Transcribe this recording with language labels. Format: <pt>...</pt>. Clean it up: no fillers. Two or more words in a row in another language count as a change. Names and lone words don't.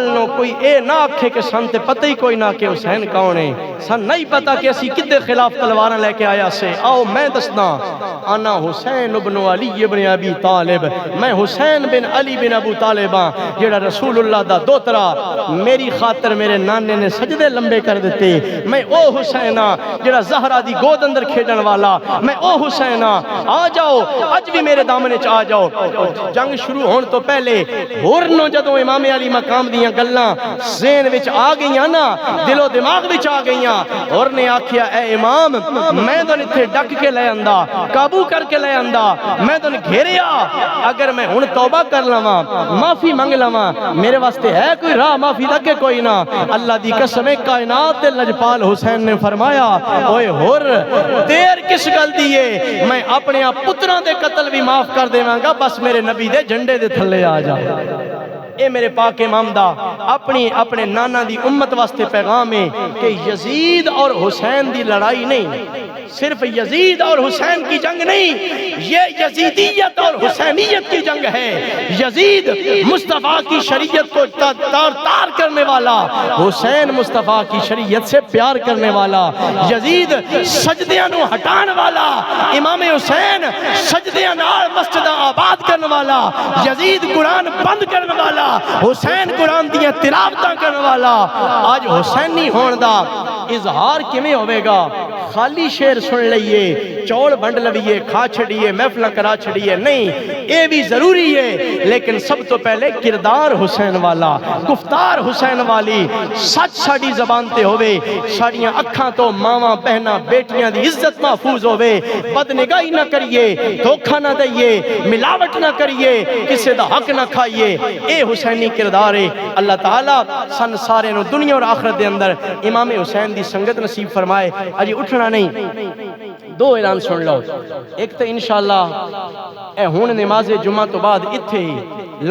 <pa>نو کوئی اے نہ آکھے کہ سن تے پتہ ہی کوئی نہ کہ حسین کون ہے، سن نہیں پتا کہ اسی کدے خلاف تلواراں لے کے آیا سے، آؤ میں دسنا،</pa> <ar>انا حسین ابن علی ابن ابی طالب،</ar> <pa>میں حسین بن علی بن ابو طالب ہاں، جڑا رسول اللہ دا دوترا، میری خاطر میرے نانے نے سجدے لمبے کر دیتے، میں او حسین ہاں جڑا زہرا دی گود اندر کھیڈن والا، میں او حسین ہاں، آ جاؤ اج بھی میرے دامنے چ آ جاؤ۔ جنگ شروع ہون تو پہلے ہورنو جدو امام علی مقام دیاں گلاں ذہن وچ آ گئیاں نا، دل و دماغ وچ آ گئیاں، اور نے آکھیا اے امام میں تو اتھے ڈک کے لے آندا، قابو کر کے لے آندا، میں تو گھیریا، اگر میں ہن توبہ کر لواں معافی منگ لواں میرے واسطے ہے کوئی راہ معافی دا کہ کوئی نہ؟ اللہ دی قسم کائنات تے لجپال حسین نے فرمایا اوئے ہور دیر کس گل دی ہے، میں اپنے پتراں دے قتل بھی معاف کر دیواں گا، بس میرے نبی دے جھنڈے دے تھلے آ جا۔ اے میرے پاک امام دا اپنے نانا دی امت واسطے پیغام ہے کہ یزید اور حسین دی لڑائی نہیں،</pa> <ur>صرف یزید اور حسین کی جنگ نہیں، یہ یزیدیت اور حسینیت کی جنگ ہے۔ یزید مصطفیٰ کی شریعت کو تار کرنے والا، حسین مصطفیٰ کی شریعت سے پیار کرنے والا،</ur> <pa>یزید سجدیاں نو ہٹان والا، امام حسین سجدیاں نال مسجداں آباد کرنے والا، یزید قرآن بند کرنے والا، حسین قرآن دیاں تلاوتاں کرنے والا۔ آج حسینی ہون دا اظہار کیویں ہوے گا؟ خالی شعر سن لئیے، چول بنڈ لویے، کھا چھڑیے، محفلہ کرا چھڑیے، نہیں، اے بھی ضروری ہے، لیکن سب تو پہلے کردار حسین والا، گفتار حسین والی، سچ ساڑی زبان تے ہوئے، ساڑیاں اکھاں تو ماواں بہناں بیٹیاں دی عزت محفوظ ہوئے، بدنگاہی نہ کریے، دھوکہ نہ دئیے، ملاوٹ نہ کریے، کسے دا حق نہ کھائیے، اے حسینی کردار ہے۔ اللہ تعالیٰ سن سارے نو دنیا اور آخرت دے اندر امام حسین دی سنگت نصیب فرمائے۔ اجی اٹھنا نہیں، دو اعلان سن لو، ایک تو انشاءاللہ اے ہون نماز جمعہ تو بعد اتھے</pa>